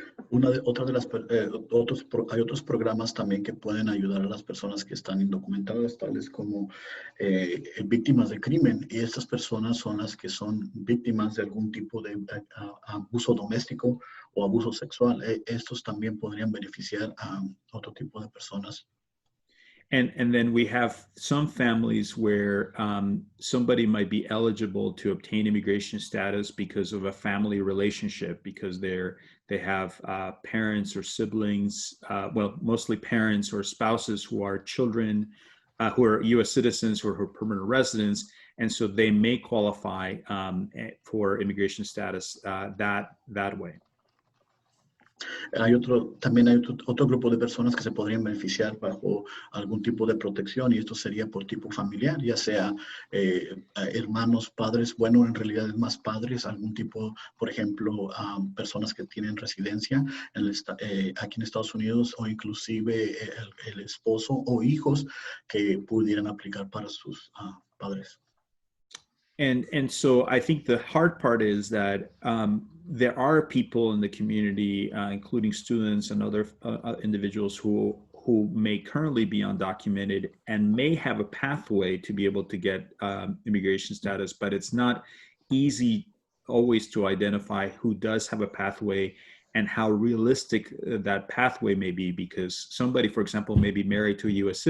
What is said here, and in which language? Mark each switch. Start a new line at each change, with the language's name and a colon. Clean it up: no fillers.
Spanish: Hay otros programas también que pueden ayudar a las personas que están indocumentadas, tales como víctimas de crimen, y estas personas son las que son víctimas de algún tipo de abuso doméstico o abuso sexual. Estos también podrían beneficiar a otro tipo de personas.
English: And then we have some families where somebody might be eligible to obtain immigration status because of a family relationship, because they have parents or siblings, well, mostly parents or spouses who are children, who are U.S. citizens or who are permanent residents, and so they may qualify for immigration status that way.
Spanish: También hay otro grupo de personas que se podrían beneficiar bajo algún tipo de protección, y esto sería por tipo familiar, ya sea hermanos, padres, bueno, en realidad es más padres, algún tipo, por ejemplo, personas que tienen residencia aquí en Estados Unidos, o inclusive el esposo o hijos que pudieran aplicar para sus padres.
English: And so I think the hard part is that there are people in the community, including students and other individuals who may currently be undocumented and may have a pathway to be able to get immigration status, but it's not easy always to identify who does have a pathway and how realistic that pathway may be, because somebody, for example, may be married to a U.S.